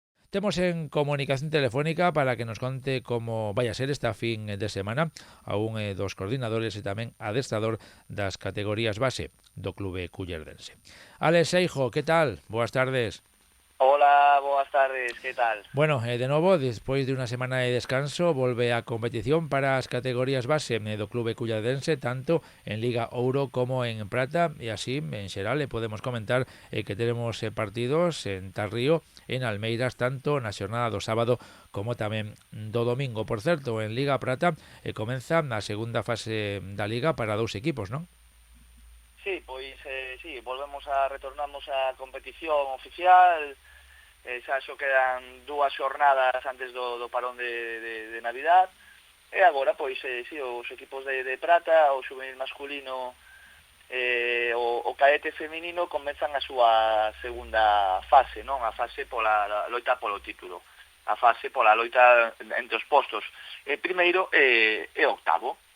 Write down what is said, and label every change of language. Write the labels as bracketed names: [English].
[Galician] Temos en comunicación telefónica para que nos conte como vai a ser esta fin de semana a un dos coordinadores e tamén adestrador das categorías base do Clube Cullerdense. Alex Seijo, que tal? Boas tardes. [Spanish] Hola, buenas tardes, ¿qué tal? [Galician] Bueno, de novo, despois de unha semana de descanso, volve a competición para as categorías base do Clube Cullerdense, tanto en Liga Ouro como en Prata, e así, en xeral, podemos comentar que tenemos partidos en Tarrío, en Almeiras, tanto na xornada do sábado como tamén do domingo. Por certo, en Liga Prata comeza a segunda fase da Liga para dous equipos, non? Sí, sí, retornamos a competición oficial. Xa xo quedan dúas xornadas antes do parón de Navidad. E agora, sí, os equipos de Prata, o xuvenil masculino o cadete feminino comezan a súa segunda fase, non? A fase pola loita polo título. A fase pola loita entre os postos primeiro e octavo.